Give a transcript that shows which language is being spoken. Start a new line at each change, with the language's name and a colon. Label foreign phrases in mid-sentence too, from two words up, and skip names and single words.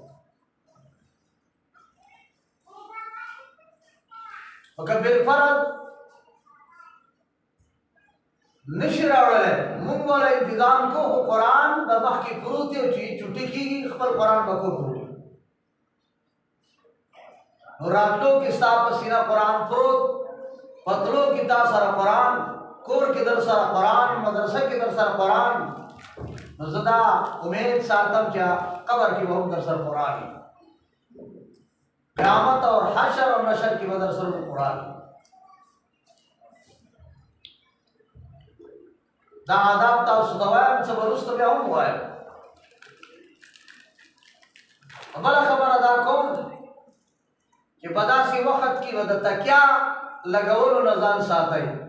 Pashto: او که بالفرض نشي راوړلی مونږ به انتظام کوو خو قرآن به مخکې پروت دی چې چوټي کېږي خپل قرآن به کور ته وړي نو راتلو کې ستا په سینه قرآن پروت پتلو کې تا سره قرآن کور کې در سره قرآن مدرسه کې در سره قرآن نو زه دا امید ساتم چې قبر کې به هم در سره قرآن وي قیامت اور حشر اور نشر کې به در سره قرآن وي دا آداب تاسو ته وایم څه به وروسته بیا هم وایم بله خبره دا کوم چې په داسې وخت کې به د تکیا لګولو نه ځان ساتئ